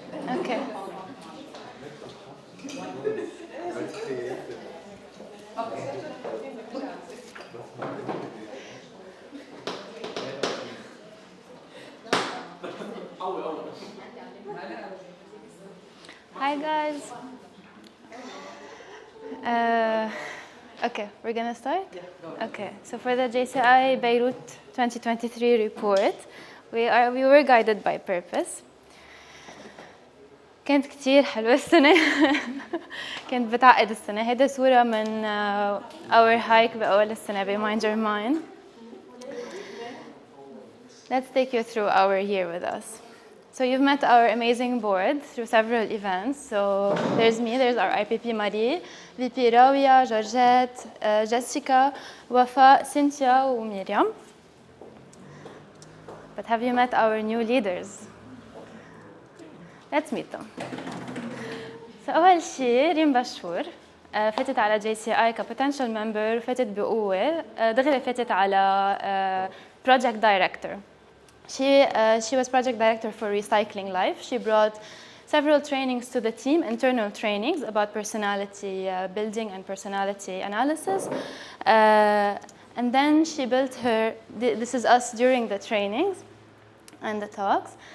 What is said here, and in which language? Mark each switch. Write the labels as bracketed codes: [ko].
[en] Okay Hi guys. Okay, we're gonna start? Okay, so for the JCI Beirut 2023 report, we were guided by purpose. [ar] كانت كتير حلوة السنة. كانت بتعقد السنة. هيدا صورة من [en] our hike [ar] بأول السنة ب Mind Your Mind. [en] Let's take you through our year with us. So you've met our amazing board through several events. So there's me, there's our IPP Marie, VP Rawia, Georgette, Jessica, Wafa, Cynthia, and Miriam. But have you met our new leaders? Let's meet them. [ar] So أول شيء ريم بشور فتت على JCI ك [en] potential member [ar] وفتت بقوة دغري فتت على [en] project director. She was project director for Recycling Life. She brought several trainings to the team, internal trainings about personality building and personality analysis. And then she built her, this is us during the trainings and the talks.